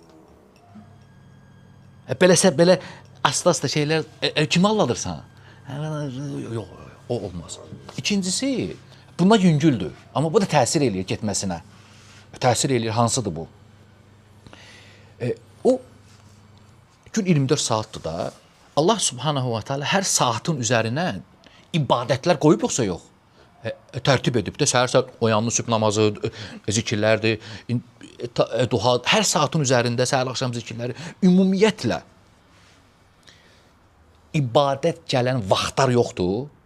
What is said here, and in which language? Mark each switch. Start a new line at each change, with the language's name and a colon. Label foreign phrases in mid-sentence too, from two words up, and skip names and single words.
Azerbaijani: Belə asla şeylər, kimi alladırsan? Yox, o olmaz. İkincisi, buna yüngüldür. Amma bu da təsir eləyir getməsinə. Təsir eləyir, hansıdır bu? O gün 24 saatdır da,
Arabic: الله سبحانه وتعالى
Azerbaijani: hər saatın üzərinə ibadətlər qoyub yoxsa yox? Tərtib edib də, səhər oyanlı sübh namazı, zikirlərdir, duha, hər saatın üzərində səhər-axşam zikirləri, ümumiyyətlə ibadət gələn vaxtlar yoxdur.